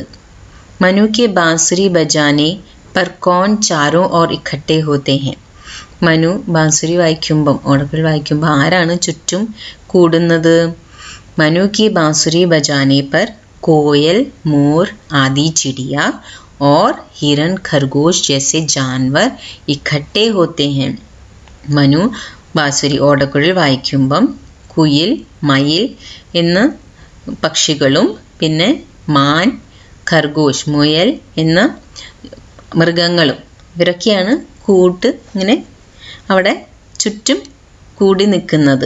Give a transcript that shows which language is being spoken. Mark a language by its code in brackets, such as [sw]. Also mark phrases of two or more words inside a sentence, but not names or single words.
[hi] मनु के बाँसुरी बजाने पर कौन चारों ओर इकट्ठे होते हैं? [ml] മനു ബാസുരി വായിക്കുമ്പം, ഓടക്കുഴൽ വായിക്കുമ്പോൾ ആരാണ് ചുറ്റും കൂടുന്നത്? [hi] मनु की बाँसुरी बजाने पर कोयल, मोर आदि चिड़िया और हिरन खरगोश जैसे जानवर इकट्ठे होते हैं. [ml] മനു ബാസുരി ഓടക്കുഴൽ വായിക്കുമ്പം കുയിൽ, മയിൽ എന്ന പക്ഷികളും പിന്നെ മാൻ, ഖർഗോഷ് മുയൽ എന്ന മൃഗങ്ങളും ഇവരൊക്കെയാണ് ഇങ്ങനെ അവിടെ ചുറ്റും കൂടി നിൽക്കുന്നത്.